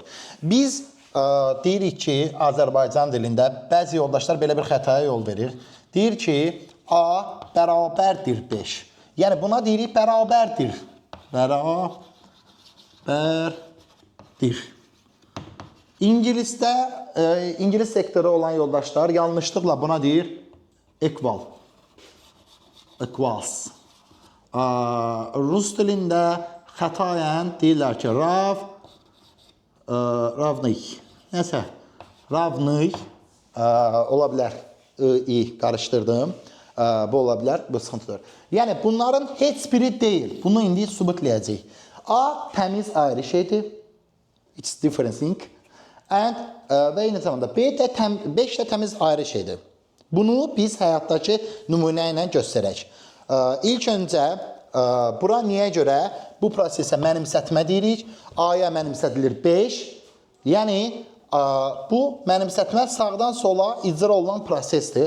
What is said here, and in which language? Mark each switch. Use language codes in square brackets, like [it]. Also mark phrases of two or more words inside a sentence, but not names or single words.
[az] Biz deyirik ki, Azərbaycan dilində bəzi yoldaşlar belə bir xətaya yol verir. Deyir ki, A bərabərdir 5. Yəni, buna deyirik bərabərdir. Bərabərdir. İngilisdə, İngilis sektoru olan yoldaşlar yanlışlıqla buna deyir equal. Equals. Rus dilində xətayən deyirlər ki, ravnik. Nəsə, ravnik ola bilər. Qarışdırdım. Bu ola bilər, bu sıxıntıdır. Yəni, bunların heç biri deyil. Bunu indi sübutləyəcək. A təmiz ayrı şeydir. [en] It's different thing. [az] Və eyni zamanda B də 5 də təmiz ayrı şeydir. Bunu biz həyatdakı nümunə ilə göstərək. İlk öncə, bura niyə görə bu prosesə mənimsətmə deyirik? A-ya mənimsədilir 5. Yəni, bu mənimsətmə sağdan sola icra olunan prosesdir.